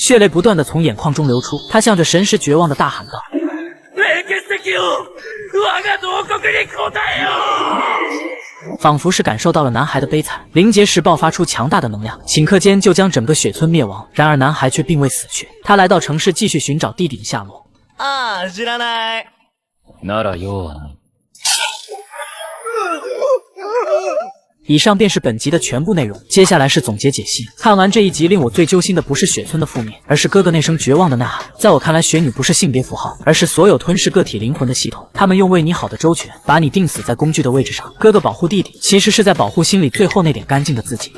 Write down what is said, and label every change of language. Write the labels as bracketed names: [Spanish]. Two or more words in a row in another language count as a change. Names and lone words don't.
[Chinese] 血泪不断地从眼眶中流出，他向着神石绝望地大喊道，仿佛是感受到了男孩的悲惨，灵结石爆发出强大的能量，顷刻间就将整个雪村灭亡。然而男孩却并未死去，他来到城市继续寻找弟弟的下落。 [Japanese] 知らない。なら用はない。 [Chinese] 以上便是本集的全部内容，接下来是总结解析。看完这一集，令我最揪心的不是雪村的覆灭，而是哥哥那声绝望的呐喊。在我看来，雪女不是性别符号，而是所有吞噬个体灵魂的系统。他们用为你好的周全，把你钉死在工具的位置上。哥哥保护弟弟，其实是在保护心里最后那点干净的自己。